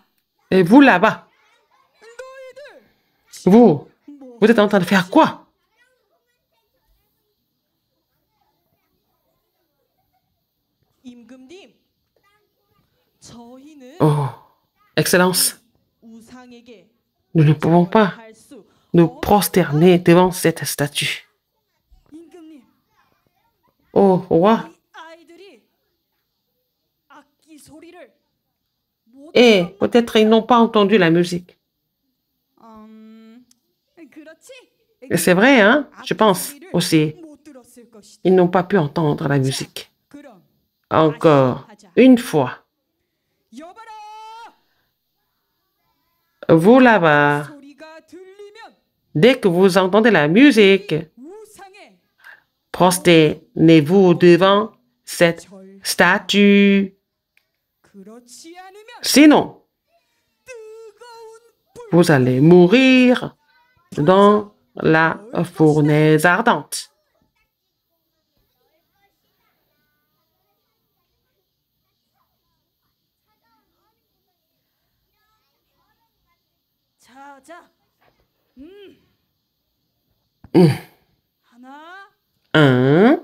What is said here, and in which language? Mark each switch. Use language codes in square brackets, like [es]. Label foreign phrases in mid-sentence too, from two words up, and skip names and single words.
[fr] Et vous là-bas, [ko] 너희들 [fr] vous, [ko] 뭐? [fr] vous êtes en train de faire quoi? [ko] 임금님, 저희는 [fr] Oh, Excellence, [ko] 우상에게 [fr] nous ne pouvons pas [ko] 할수 [fr] nous prosterner devant cette statue. [ko] 임금님, [fr] Oh, roi, [ko] 이 아이들이 악기 소리를 못 [fr] et peut-être ils n'ont pas entendu la musique. [ko] 그렇지? [fr] Et c'est vrai, hein? Je pense aussi. [ko] 못 들었을 것이다. [fr] Ils n'ont pas pu entendre la musique. [ko] 그럼 [fr] Encore une fois. [ko] 여봐라! [fr] Vous là-bas, [ko] 소리가 들리면 [fr] dès que vous entendez la musique, [ko] 우상에 [fr] prosternez-vous devant cette [ko] 절 [fr] statue. [ko] 그렇지 않으면 [fr] Sinon, [ko] 뜨거운 불 [fr] vous allez mourir dans la fournaise ardente. [ko] 자자 하나 1,